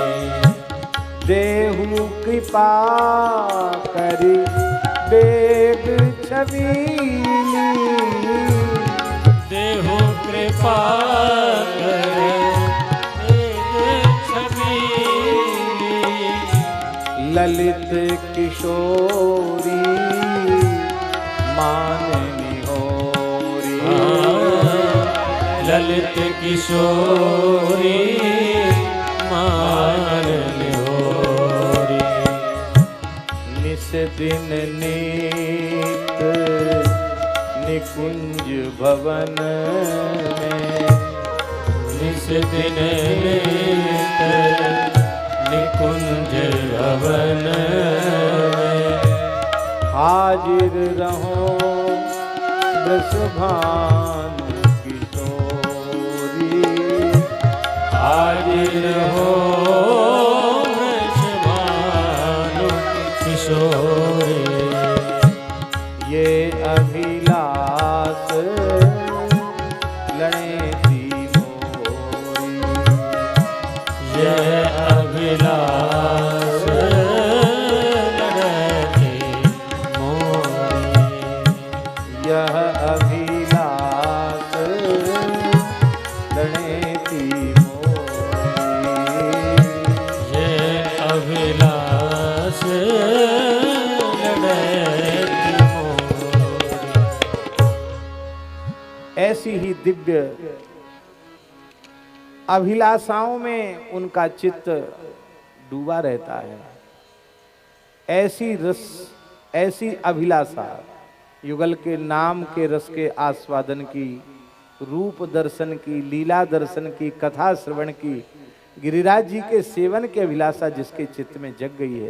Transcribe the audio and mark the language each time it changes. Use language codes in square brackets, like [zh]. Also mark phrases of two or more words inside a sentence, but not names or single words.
[bra] देहु कृपा करी बेग छबीली देहु कृपा करे ललित किशोरी माननी होरी ललित किशोरी मान होरी निस दिन नीत निकुंज भवन में निस दिन नीत निकुंज भवन हाजिर रहो वृषभान किशोरी हाजिर हो वृषभानु किशोरी ये अभिलाष लड़ेती मोरी यह अभिलाष लड़ती मोरी यह अभिलाष लड़ेती मोरी यह अभिलाष लड़ती मोरी [hi] ऐसी ही दिव्य अभिलाषाओं में उनका चित्त डूबा रहता है। ऐसी अभिलाषा युगल के नाम के रस के आस्वादन की, रूप दर्शन की, लीला दर्शन की, कथा श्रवण की, गिरिराज जी के सेवन की अभिलाषा जिसके चित्त में जग गई है।